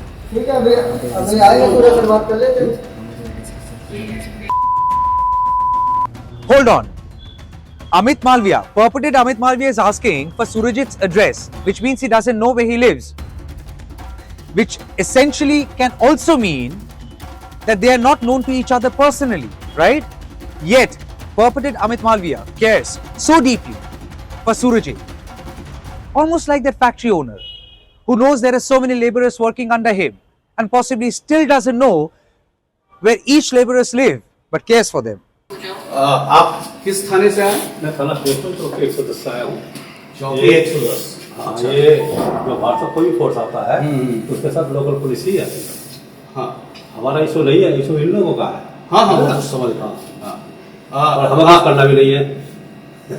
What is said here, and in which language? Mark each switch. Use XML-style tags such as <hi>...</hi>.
<hi>ठीक है अभी आएंगे पूरा शुरुआत कर लेते हैं</hi> <en>Hold on. Amit Malviya, purported Amit Malviya is asking for Surajit's address, which means he doesn't know where he lives. Which essentially can also mean that they are not known to each other personally, right? Yet, purported Amit Malviya cares so deeply for Surajit. Almost like that factory owner who knows there are so many laborers working under him and possibly still doesn't know where each laborers live but cares for them.</en> <hi>आप किस थाने से आए? मैं थाना station चौकी 110 से आया हूँ। चौकी 110। हाँ ये जो बाहर से कोई भी फोर्स आता है उसके साथ लोकल पुलिस ही आती है। हाँ हमारा इशू नहीं है, इशू इन लोगों का है। हाँ हाँ वो समझ हाँ और हमें कुछ करना भी नहीं है।</hi>